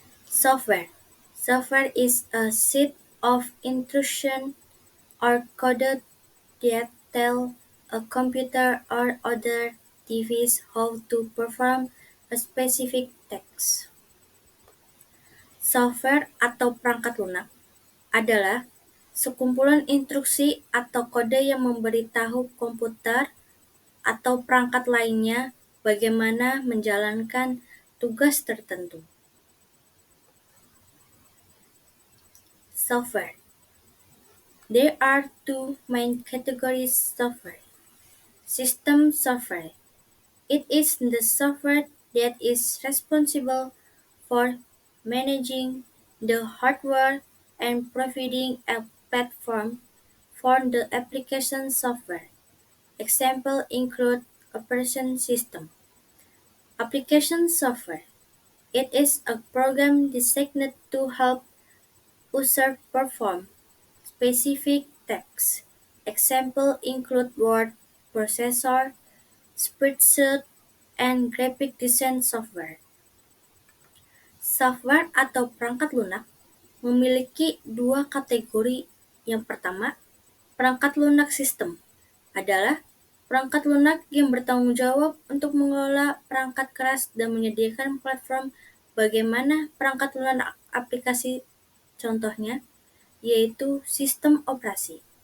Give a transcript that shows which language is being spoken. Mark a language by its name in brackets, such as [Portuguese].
[English] Software. Software is a set of instructions or code that tell a computer or other device how to perform a specific task. [Indonesian] Software atau perangkat lunak adalah sekumpulan instruksi atau kode yang memberitahu komputer atau perangkat lainnya bagaimana menjalankan tugas tertentu. [English] Software. There are two main categories software. System software. It is the software that is responsible for managing the hardware and providing a platform for the application software. Examples include operation system. Application software. It is a program designed to help users perform specific tasks. Examples include word processor, spreadsheet, and graphic design software. [Indonesian] Software atau perangkat lunak memiliki dua kategori. Yang pertama, perangkat lunak sistem adalah perangkat lunak yang bertanggung jawab untuk mengelola perangkat keras dan menyediakan platform bagaimana perangkat lunak aplikasi, contohnya, yaitu sistem operasi.